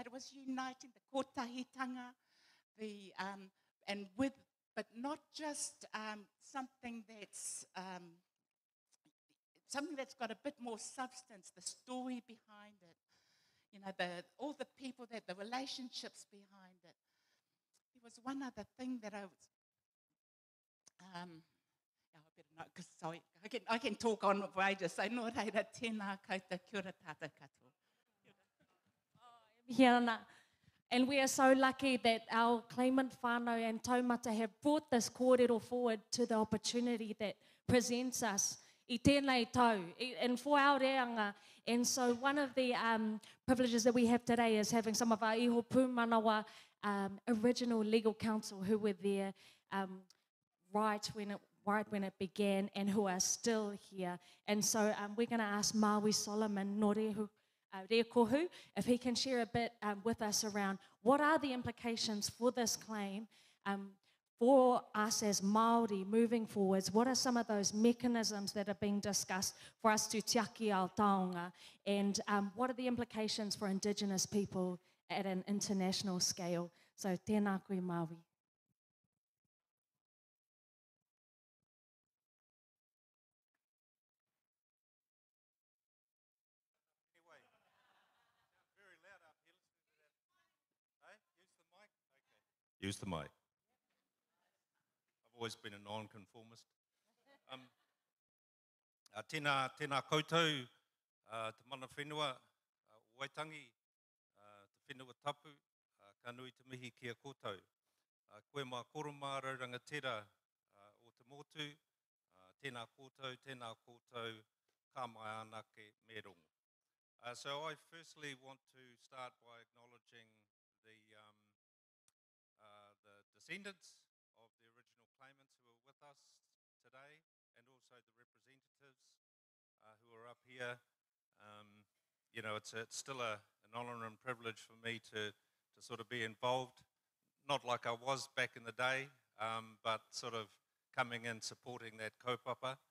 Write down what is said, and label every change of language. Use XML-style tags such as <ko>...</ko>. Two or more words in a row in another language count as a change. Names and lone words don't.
<en>It was uniting the kotahitanga, but not just something that's got a bit more substance, the story behind it. You know, all the people, the relationships behind it. There was one other thing that I was, I better not, because sorry, I can talk on for ages. So,</en> <mi>nō reira, tēnā koutou, kia ora tātou katoa.</mi> <en>And we are so lucky that our claimant whānau and taumata have brought this kōrero forward to the opportunity that presents us</en> <mi>I tēnei tau,</mi> <en>and for our reanga. And so one of the privileges that we have today is having some of our</en> <mi>iho pūmanawa</mi> <en>original legal counsel who were there right when it began and who are still here. And so we're going to ask Maui Solomon no Rekohu if he can share a bit with us around what are the implications for this claim for us as Māori moving forwards. What are some of those mechanisms that are being discussed for us to</en> <mi>tiaki ao taonga,</mi> <en>and what are the implications for Indigenous people at an international scale? So</en> <mi>tēnā koe Māui.</mi> <en>Use the mic. I've always been a non-conformist.</en> <mi>Tēnā koutou, te mana whenua, Waitangi, te whenua tapu, ka nui te mihi kia koutou. Koe mā koroma rangatira o te motu, tēnā koutou, ka mai anake me rongo.</mi> <en>So I firstly want to start by acknowledging the descendants of the original claimants who are with us today, and also the representatives who are up here. You know, it's still an honour and privilege for me to sort of be involved, not like I was back in the day, but sort of coming in supporting that kaupapa.</en>